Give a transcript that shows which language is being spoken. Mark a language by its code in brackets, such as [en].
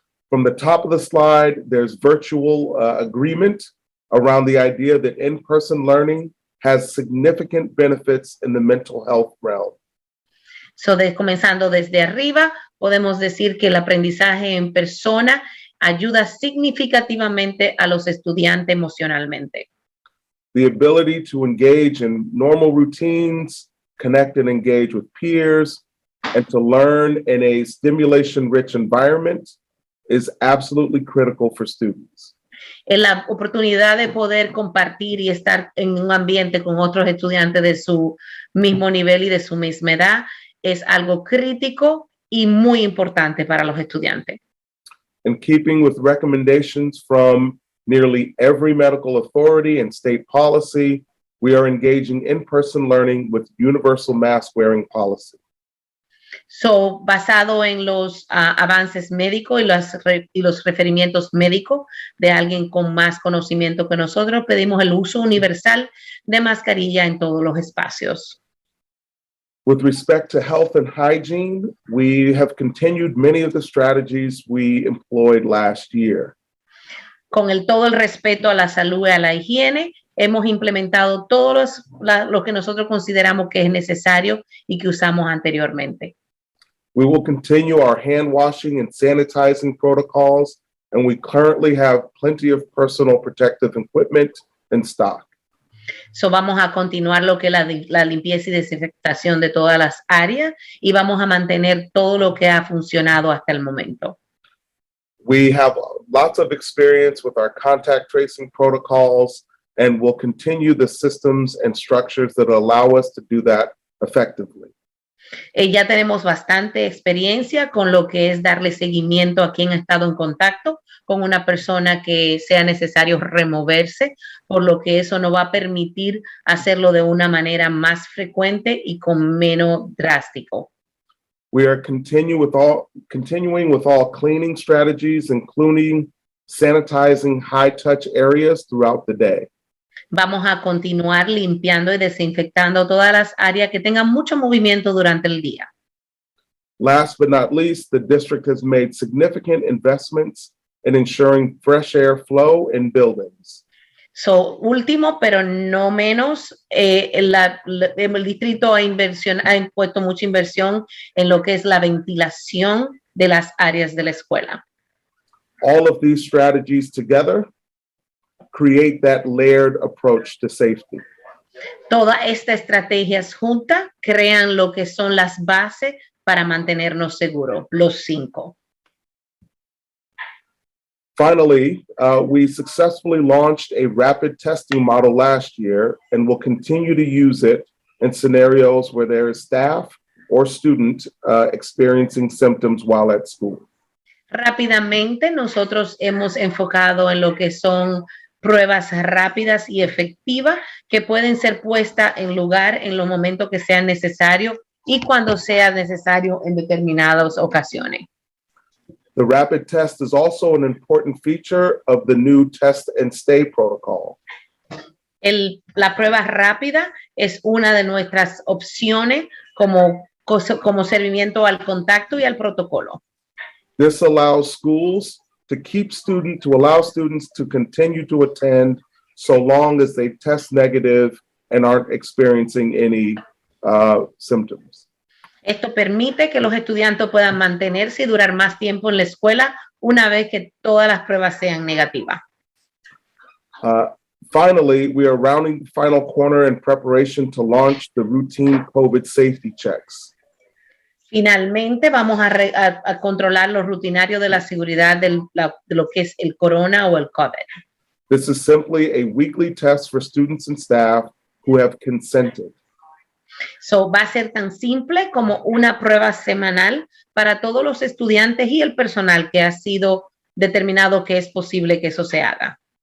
[en] From the top of the slide, there's virtual agreement around the idea that in-person learning has significant benefits in the mental health realm. [es] So, comenzando desde arriba, podemos decir que el aprendizaje en persona ayuda significativamente a los estudiantes emocionalmente. [en] The ability to engage in normal routines, connect and engage with peers, and to learn in a stimulation-rich environment is absolutely critical for students. [es] La oportunidad de poder compartir y estar en un ambiente con otros estudiantes de su mismo nivel y de su misma edad es algo crítico y muy importante para los estudiantes. [en] In keeping with recommendations from nearly every medical authority and state policy, we are engaging in-person learning with universal mask wearing policy. [es] So, basado en los avances médicos y los referimientos médicos de alguien con más conocimiento que nosotros, pedimos el uso universal de mascarilla en todos los espacios. [en] With respect to health and hygiene, we have continued many of the strategies we employed last year. [es] Con todo el respeto a la salud y a la higiene, hemos implementado todo lo que nosotros consideramos que es necesario y que usamos anteriormente. [en] We will continue our hand washing and sanitizing protocols, and we currently have plenty of personal protective equipment in stock. [es] So, vamos a continuar lo que es la limpieza y desinfectación de todas las áreas y vamos a mantener todo lo que ha funcionado hasta el momento. [en] We have lots of experience with our contact tracing protocols, and we'll continue the systems and structures that allow us to do that effectively. [es] Ya tenemos bastante experiencia con lo que es darle seguimiento a quien ha estado en contacto con una persona que sea necesario removerse, por lo que eso nos va a permitir hacerlo de una manera más frecuente y con menos drástico. [en] We are continuing with all cleaning strategies, including sanitizing high-touch areas throughout the day. [es] Vamos a continuar limpiando y desinfectando todas las áreas que tengan mucho movimiento durante el día. [en] Last but not least, the district has made significant investments in ensuring fresh air flow in buildings. [es] So, último, pero no menos, el distrito ha impuesto mucha inversión en lo que es la ventilación de las áreas de la escuela. [en] All of these strategies together create that layered approach to safety. [es] Todas estas estrategias juntas crean lo que son las bases para mantenernos seguros, los 5. [en] Finally, we successfully launched a rapid testing model last year and will continue to use it in scenarios where there is staff or student experiencing symptoms while at school. [es] Rápidamente, nosotros hemos enfocado en lo que son pruebas rápidas y efectivas que pueden ser puestas en lugar en los momentos que sean necesarios y cuando sea necesario en determinadas ocasiones. [en] The rapid test is also an important feature of the new test and stay protocol. [es] La prueba rápida es una de nuestras opciones como servimiento al contacto y al protocolo. [en] This allows schools to allow students to continue to attend so long as they test negative and aren't experiencing any symptoms. [es] Esto permite que los estudiantes puedan mantenerse y durar más tiempo en la escuela una vez que todas las pruebas sean negativas. [en] Finally, we are rounding the final corner in preparation to launch the routine COVID safety checks. [es] Finalmente, vamos a controlar los rutinarios de la seguridad de lo que es el corona o el COVID. [en] This is simply a weekly test for students and staff who have consented. [es] So, va a ser tan simple como una prueba semanal para todos los estudiantes y el personal que ha sido determinado que es posible que eso se haga.